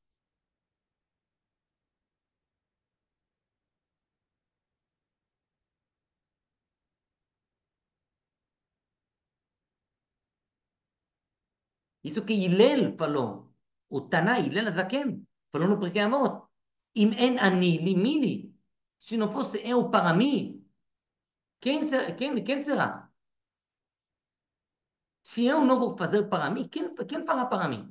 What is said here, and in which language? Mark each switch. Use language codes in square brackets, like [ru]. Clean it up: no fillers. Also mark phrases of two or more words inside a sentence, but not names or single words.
[pt] Isso que Hillel falou. O Taná, Hillel Azaken, falou no Pirkei Avot. [he] אם אין אני לי מי לי. [pt] Se não fosse eu para mim, quem será? Se eu não vou fazer para mim, quem fará para mim?